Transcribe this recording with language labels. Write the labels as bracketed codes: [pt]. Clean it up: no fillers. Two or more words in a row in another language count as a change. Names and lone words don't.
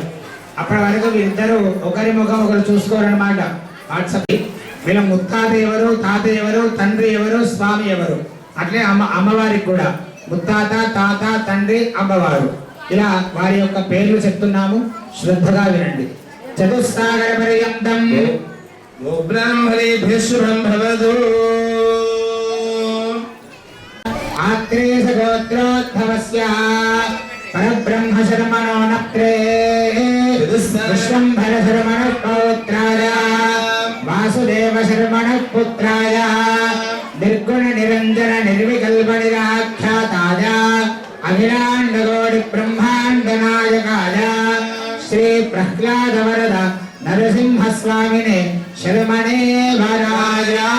[te] అప్పటి వరకు వీళ్ళిద్దరూ ఒకరి ముఖం ఒకరు చూసుకోరన్నమాట. వాట్సాప్ వీళ్ళ ముత్తాత ఎవరు, తాత ఎవరు, తండ్రి ఎవరు, స్వామి ఎవరు. అట్లే అమ్మవారికి కూడా ముత్తాత, తాత, తండ్రి, అమ్మవారు ఇలా వారి యొక్క పేర్లు చెప్తున్నాము, శ్రద్ధగా వినండి. [sa] చతుస్సాగర పర్యంతం वो ब्राह्मणेभ्यः शुभं भवतु ఆత్రేయ గోత్రోద్భవస్య పరబ్రహ్మ శర్మణో నప్త్రే విశ్వంభర శర్మణ పౌత్రాయ వాసుదేవ శర్మణ పుత్రాయ నిర్గుణ నిరంజన నిర్వికల్ప నిరాఖ్యాతాయ అఖిలాండకోటి బ్రహ్మాండ నాయకాయ శ్రీ ప్రహ్లాద వరద నరసింహస్వామినే శర్మణే వరాయ.